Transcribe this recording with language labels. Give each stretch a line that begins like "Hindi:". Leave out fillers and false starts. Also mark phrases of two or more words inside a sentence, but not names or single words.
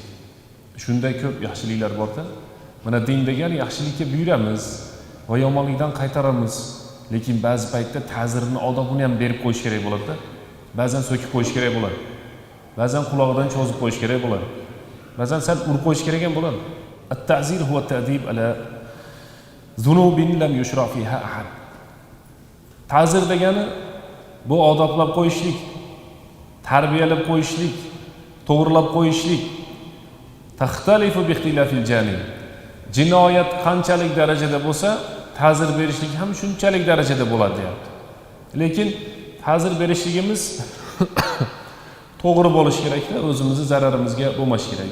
Uzbek: Shunday ko'p yaxshiliklar bor-da. Mana din degan yaxshilikka buyuramiz va yomonlikdan qaytaramiz. Lekin ba'zi paytda ta'zirini, odobini ham berib qo'yish kerak bo'ladi-da. Ba'zan so'kib qo'yish kerak bo'ladi. Ba'zan quloqidan cho'zib qo'yish kerak bo'ladi. Ba'zan sal urib qo'yish kerak ham bo'ladi.
Arabic: التعزير هو التأديب على ذنوب لم يشرع فيها أحد.
Uzbek: Ta'zir degani bu odoblab qo'yishlik, tarbiyalab qo'yishlik, to'g'rilab qo'yishlik.
Arabic: تختلف باختلاف الجانب.
Uzbek: Jinoyat qanchalik darajada bo'lsa, ta'zir berishlik ham shunchalik darajada bo'ladi deyapti. Lekin ta'zir berishligimiz to'g'ri bo'lishi kerak-da, o'zimizni zararimizga bo'lmashi kerak.